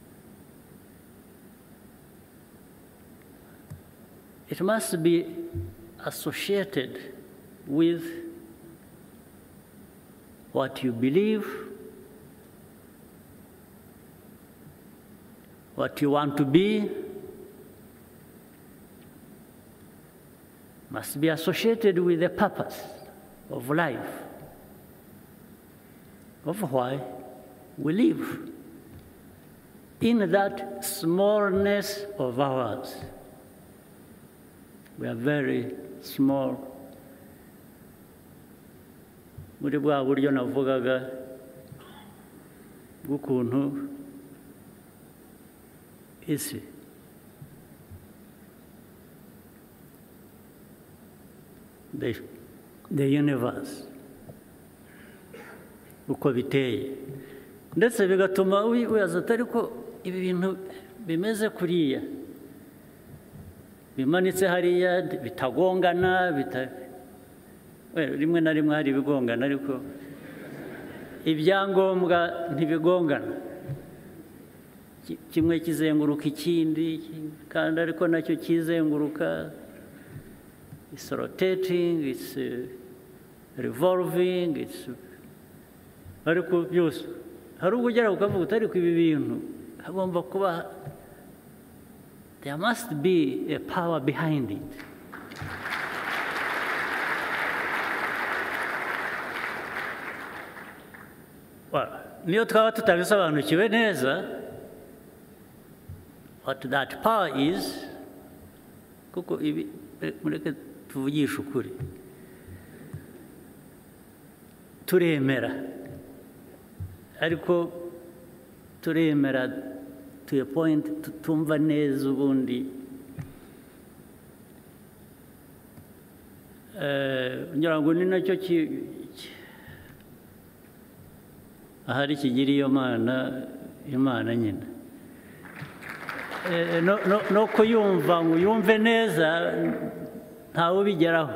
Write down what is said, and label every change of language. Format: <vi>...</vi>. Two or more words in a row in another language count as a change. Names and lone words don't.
<en>It must be associated with what you believe, what you want to be, must be associated with the purpose of life, of why we live. In that smallness of ours, we are very small.</en> <rw>Muri bwa buryo navugaga bw'ukuntu isi</rw> <en>the universe</en> <rw>uko biteye, ndetse bigatuma wibaza atari ko ibi bintu bimeze kuriya bimanitse hariya bitagongana, rimwe na rimwe hari ibigongana ariko ibyangombwa ntibigongana, kimwe kizenguruka ikindi kandi ariko nacyo kizenguruka.</rw> <en>It's rotating, it's revolving, it's</en> <rw>ariko byose hari ubwo ugera ukavuga utari ku ibi bintu hagomba kuba,</rw> <en>there must be a power behind it.</en> <rw>Niyo twaba tutabisobanukiwe neza</rw> <en>what that power is,</en> <rw>kuko ibi mureke tuvugisha ukuri, turemera ariko turemera</rw> <en>to a point</en> <rw>tutumva neza ubundi ngira ngo ni nacyo ahari kigira iyo imana nyine no kuyumva ngo uyumve neza ntawe ubigeraho.</rw>